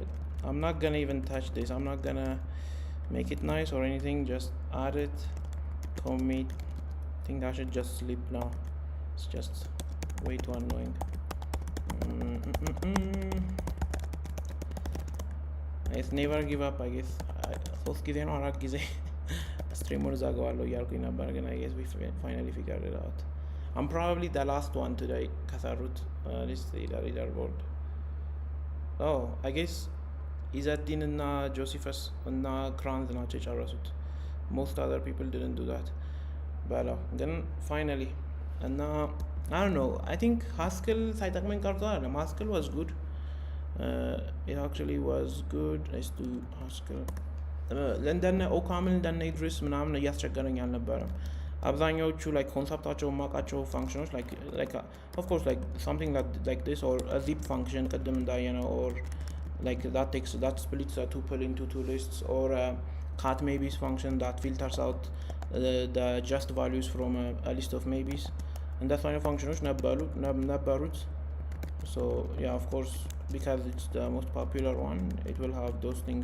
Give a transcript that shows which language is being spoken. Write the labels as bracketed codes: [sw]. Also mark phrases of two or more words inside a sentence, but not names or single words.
[en] I'm not gonna even touch this. I'm not gonna make it nice or anything. Just add it, commit. I think I should just sleep now. It's just way too annoying. It's never give up, I guess. [am] ሶስት ጊዜ ነው አራት ጊዜ ስትሪሙን ዘጋዋለሁ እያልኩኝ ነበር ግን [en] I guess we finally figured it out. I'm probably the last one today ከሰሩት let's see the leaderboard. Oh, I guess [am] ኢዘዲን እና ጆሲፈስ እና ክራንዝ ናቸው የጨረሱት. [en] Most other people didn't do that. [am] በለው ግን finally እና [en] I don't know, I think [am] Haskell ሳይጠቅመኝ ቀርቶ አይደለም. [en] Haskell was good. It actually was good. Let's do Haskell. [am] እንደነ ኦካምን እንደነ ኢድሪስ ምናምን እያስቸገረኝ አልነበረም. [en] አብዛኛዎቹ like [am] ኮንሰፕታቸው የማውቃቸው [en] functions like of course like something like this or a zip function [am] ቅድም እንዳየነው [en] or like that splits a tuple into two lists or a cat maybes function that filters out the just values from a list of maybes and that kind of functions ነበሩት. So yeah, of course, because it's the most popular one, it will have those things.